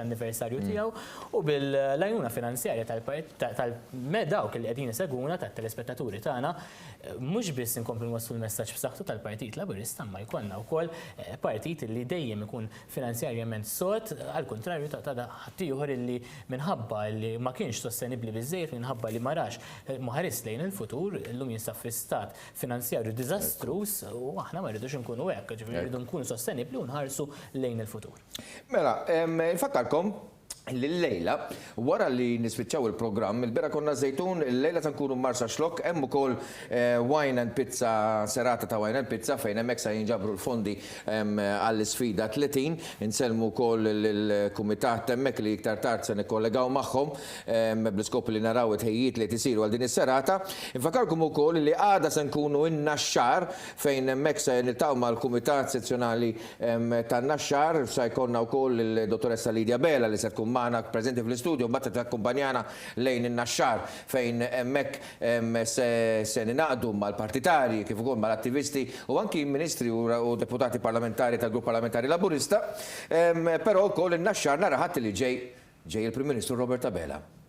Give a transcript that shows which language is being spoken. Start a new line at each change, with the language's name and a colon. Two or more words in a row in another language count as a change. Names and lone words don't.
Maltese: anniversarju tiegħu u bil-għajnuna finanzjarja tal-dawk li qegħdin isegwuna tat-telespettaturi tagħna mhux biss inkomplu nwasslu l-messaġġ b'saħħtu tal-Partit Laburista ma jkollna wkoll partit li dejjem ikun finanzjarjament sod, għal kontrarju ta' ħaddieħor illi minħabba li ma kienx sostenibbli biżżejjed minħabba li ma rax ħares lejn il-futur illum jinsab fi stat finanzjarju diżastruż u aħna ma rridux nkunu hekk, ġifieri rridu nkunu sostenibbli u nħarsu lejn il-futur. Mela, infakkarkom l-lejla, wara li nispiċċaw il-programm, il-bera konna Zejtun, il-lejla ta' nkunu Marsa Xlok, hemm ukoll
English: wine and pizza,
Maltese: serata ta'
English: wine and pizza,
Maltese: fejn hemmhekk se jinġabru l-fondi għall-isfida 30, inselmu wkoll il-kumitat hemmhekk li iktar tard se nikkollegaw magħhom bl-iskop li naraw it-ħejjiet li tisiru għal din is-serata. Infakarkom ukoll li għada se nkunu in-Naxxar fejn hemmhekk se niltaqgħu mal-Kumitat Sezzjonali tan-Naxxar, se jkollna wkoll il-Dottoressa Lidja Bela li se tkun magħna preżenti fl-istudju, mbagħad takkumpanjana lejn in-Naxxar fejn hemmhekk se ninaqdu mal-partitari kif ukoll mal-attivisti u anki ministri u deputati parlamentari tal-Grupp Parlamentari Laburista, però wkoll in-Naxxar nara ħadd li ġej il-Prim Ministru Robert Abela.